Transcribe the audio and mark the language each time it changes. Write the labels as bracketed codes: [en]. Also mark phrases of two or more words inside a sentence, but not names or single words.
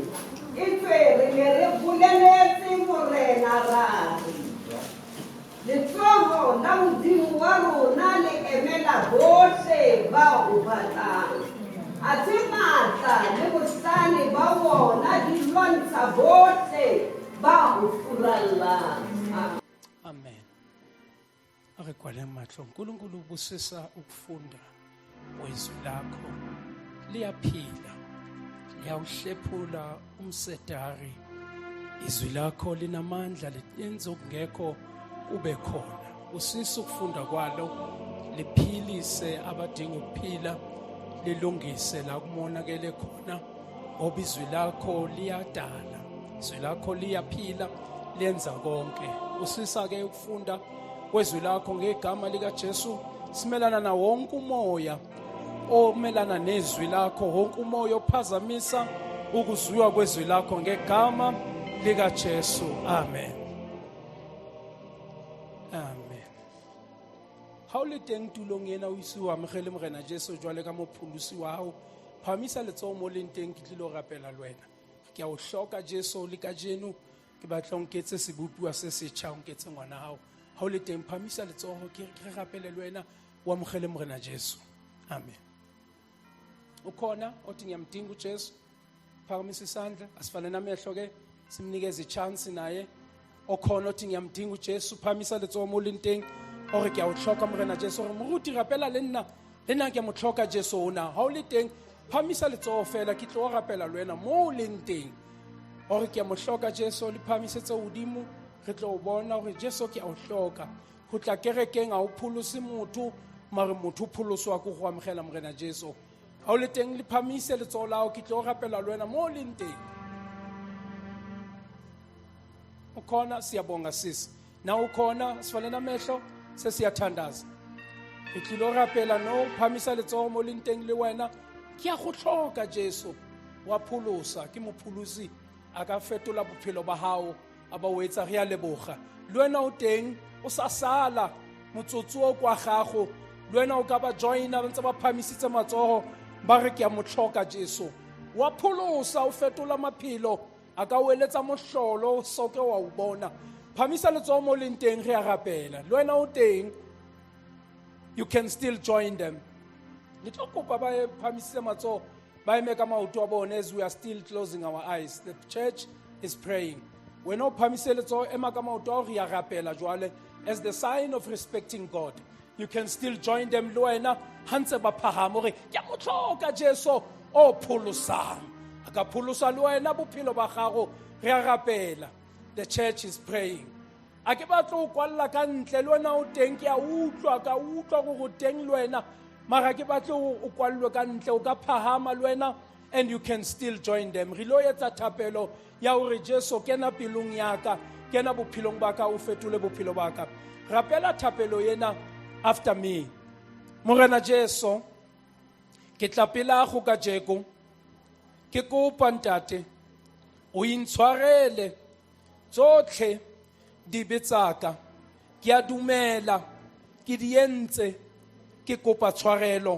[st] Etswe re ne re boleletse morena ra re letsogo la Modimo wa rona le emela bohle ba o batlang. A te matla le bohlale ba bona di lwantsha bohle ba o furallang. [zu] Amen. [st] Are kwale matlo [zu] uNkulunkulu ubusisa ukufunda wezwi lakho liyaphila liyawuhlephula umsedari. Izwi lakho linamandla lenza okungekho ube khona. Usisa ukufunda kwalo liphilise abadinga ukuphila lilungise la kumonakele khona ngoba izwi lakho liyadala. Izwi lakho liyaphila liyenza konke. Usisa ke ukufunda kwezwi lakho ngegama lika Jesu. Simelana na wonke umoya omelana nezwi lakho, wonke umoya ophazamisa ukuzwiwa kwezwi lakho ngegama lika Jesu. Amen. Amen. [st] Ha o le teng tulong ena o ise o amogele Morena Jesu jwale ka mopholosi wa hao, phamisa letsoho mo leng teng ke tlile ho rapela le wena. Ke a o hloka Jesu le ka jeno, ke batla o nketse sebopuwa se setjha, o nketse ngwana hao. Ha o le teng phamisa letsoho ke rapele le wena o amogele Morena Jesu. Amen. [zu] Ukhona othi ngiyamdinga uJesu, phakamisa isandla, asifane namehlo ke simnikeze ichance naye. Okhona othi ngiyamdinga uJesu, [st] phamisa letsoho mo leng teng, ore ke a o hloka Morena Jesu, ore moruti rapela le nna ke a mo hloka Jesu ona. Ha o le teng phamisa letsoho fela ke tlo rapela le wena mo leng teng, ore ke a mo hloka Jesu. Le phamisetse hodimo, re tlo o bona hore Jesu ke a o hloka. [tn] Go tla kerekeng a o pholosi motho, mare motho o pholoswa ke go amogela Morena Jesu. [st] Ha o le teng le phamise letsoho lao, ke tlo rapela le wena mo leng teng. [zu] Ukhona, siyabonga sisi. Na ukhona, sifale namehlo sesiyathandaza. [st] Ke tlilo rapela no phamisa letsoho mo leng teng le wena. Ke a go hloka Jesu, wa pholosa, ke mopholosi a ka fetola bophelo ba hao, a ba o etsa re a leboga. Le wena o teng o sa sala motsotso o kwa gago, le wena o ka ba joina ba ntse ba phamisitse matsoho ba re ke a mo hloka Jesu. Wa pholosa, o fetola maphelo, a ka o eletsa mohlolo o soke wa o bona. Phamisa letsoho mo leng teng re a rapela. Le wena o teng, [en] you can still join them. [st] Nitlo kopa ba phamisitse matsoho ba eme ka maoto a bone [en] as we are still closing our eyes. The church is praying. [st] Wena o phamise letsoho ema ka maoto re a rapela jwale [en] as the sign of respecting God. You can still join them. [st] Le wena hantse ba phahama re ke a mo hloka Jesu o pholosang. Aka pholosa le wena bophelo ba gago re a rapela. [en] The church is praying. [st] A ke batlo o kwalla ka ntle, le wena o teng ke a utlwa go teng le wena, mara ke batlo o kwallwe ka ntle, o ka phahama le wena, [en] and you can still join them. [st] Re lo etsa thapelo ya hore Jesu kena pelong ya ka, kena bophelong ba ka, o fetole bophelo ba ka. Rapela thapelo yena [en] after me. [st] Morena Jesu, ke tla pela go ka jeko, ke kopa ntate o intshwarele tsotlhe di betsaka, ke a dumela ke di entse, ke kopa tshwarelo.